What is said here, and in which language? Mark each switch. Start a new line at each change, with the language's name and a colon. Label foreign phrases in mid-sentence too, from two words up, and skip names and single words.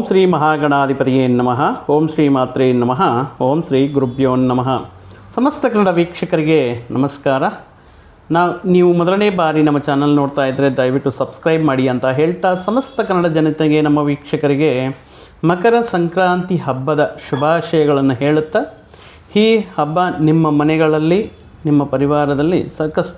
Sanskrit: ಓಂ ಶ್ರೀ ಮಹಾಗಣಾಧಿಪತಿಯೇ ನಮಃ. ಓಂ ಶ್ರೀ ಮಾತ್ರೇ ನಮಃ. ಓಂ ಶ್ರೀ ಗುರುಭ್ಯೋ ನಮಃ.
Kannada: ಸಮಸ್ತ ಕನ್ನಡ ವೀಕ್ಷಕರಿಗೆ ನಮಸ್ಕಾರ. ನೀವು ಮೊದಲನೇ ಬಾರಿ ನಮ್ಮ ಚಾನಲ್ ನೋಡ್ತಾ ಇದ್ದರೆ ದಯವಿಟ್ಟು ಸಬ್ಸ್ಕ್ರೈಬ್ ಮಾಡಿ ಅಂತ ಹೇಳ್ತಾ, ಸಮಸ್ತ ಕನ್ನಡ ಜನತೆಗೆ, ನಮ್ಮ ವೀಕ್ಷಕರಿಗೆ ಮಕರ ಸಂಕ್ರಾಂತಿ ಹಬ್ಬದ ಶುಭಾಶಯಗಳನ್ನು ಹೇಳುತ್ತಾ, ಈ ಹಬ್ಬ ನಿಮ್ಮ ಮನೆಗಳಲ್ಲಿ, ನಿಮ್ಮ ಪರಿವಾರದಲ್ಲಿ ಸಾಕಷ್ಟು